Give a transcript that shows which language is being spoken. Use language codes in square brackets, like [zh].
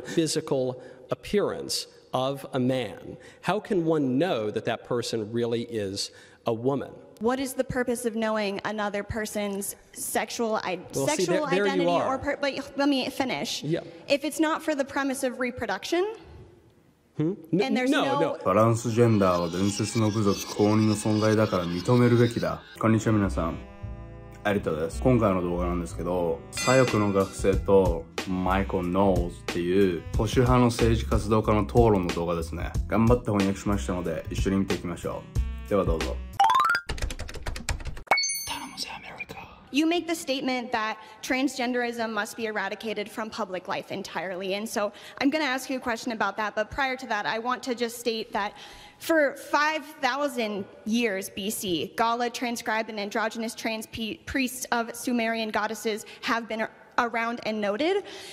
[en] Physical appearance of a man. How can one know that that person really is a woman? What is the purpose of knowing another person's sexual identity or but let me finish. Yeah. If it's not for the premise of reproduction, and there's no. [ja] トランスジェンダーは伝説の部族公認の存在だから認めるべきだ。こんにちは皆さん。有田です。今回の動画なんですけど、左翼の学生とマイケル・ノーズっていう保守派の政治活動家の討論の動画ですね。頑張って翻訳しましたので一緒に見ていきましょう。ではどうぞ。 [en] You make the statement that transgenderism must be eradicated from public life entirely. And so I'm going to ask you a question about that. But prior to that, I want to just state that for 5,000 years BC, Gala transcribed and androgynous trans priests of Sumerian goddesses have been around and noted.